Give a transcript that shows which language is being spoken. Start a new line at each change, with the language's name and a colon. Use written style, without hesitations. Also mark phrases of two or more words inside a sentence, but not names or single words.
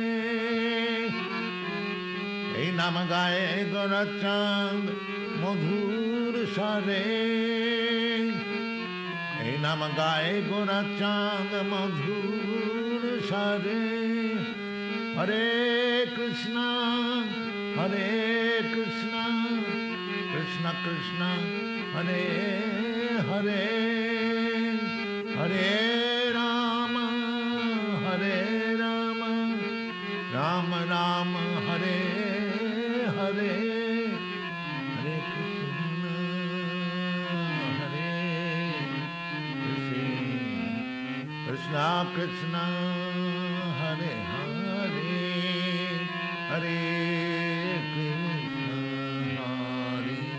Bangla: এই নাম গায়ে গোরাচাঁদ মধুর স্বরে, এই নাম গায়ে গোরাচাঁদ মধুর স্বরে।
Sanskrit: হরে কৃষ্ণ কৃষ্ণ কৃষ্ণ হরে হরে। হরে রাম রাম রাম হরে হরে। हरे कृष्ण, हरे कृष्ण, कृष्ण कृष्ण, हरे हरे, हरे कृष्ण, हरे